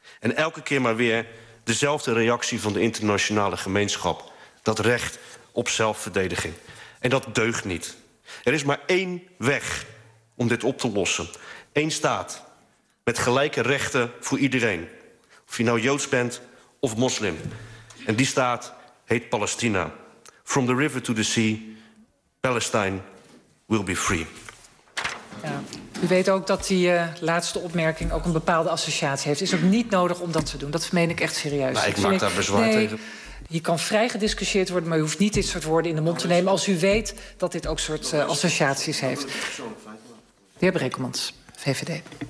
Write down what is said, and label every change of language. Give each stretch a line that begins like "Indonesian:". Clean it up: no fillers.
Dutch: En elke keer maar weer dezelfde reactie van de internationale gemeenschap. Dat recht op zelfverdediging. En dat deugt niet. Er is maar één weg om dit op te lossen. Eén staat met gelijke rechten voor iedereen. Of je nou Joods bent of moslim. En die staat heet Palestina.
English: From the river to the sea, Palestine will be free.
Dutch: Ja. U weet ook dat die laatste opmerking ook een bepaalde associatie heeft. Is ook niet nodig om dat te doen. Dat meen ik echt serieus. Nou, ik maak daar bezwaar tegen. Je kan vrij gediscussieerd worden, maar u hoeft niet dit soort woorden in de mond te nemen als u weet dat dit ook soort associaties heeft. De heer Brekelmans, VVD.